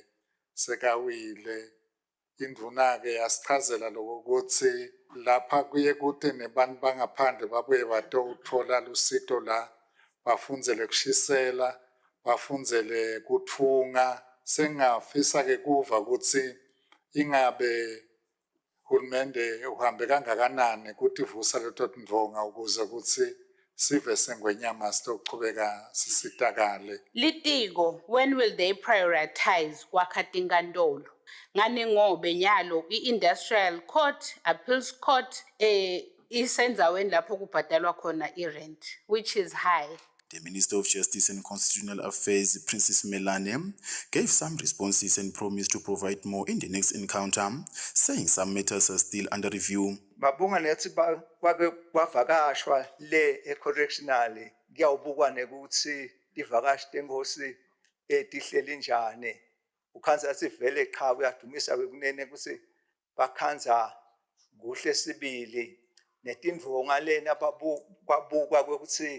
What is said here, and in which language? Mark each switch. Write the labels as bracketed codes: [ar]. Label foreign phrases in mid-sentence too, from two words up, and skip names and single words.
[ss] sekawile indvuna-ke yasichazela loko kutsi lapha kuye kute nebantu bangaphandle babuye batotfola lusito la bafundzele kushisela bafundzele kutfunga sengafisa-ke kuva kutsi ingabe hulumende uhambe kangakanani kuti vusa leto tindvonga ukuze kutsi sive sengwenyama sitochubeka sisitakale. Litiko, [en] when will they prioritize [ss] kwakha tinkantolo? Ngani ngobe nyalo [en] i-industrial court, appeals court, [ss] isenzaweni lapho kubhadalwa khona i-rent, [en] which is high. The Minister of Justice and Constitutional Affairs, Princess Melane, gave some responses and promised to provide more in the next encounter, saying some matters are still under review. [ss] Babunga nethi kwake kwavakashwa le e-correctional kuyawubukwa nekuthi ivakashi tengosi tihleli njani ukhanza sivele cha uyadumisa kunene ukuthi bakhanza kuhle sibili netindvonga lena babukwa ukuthi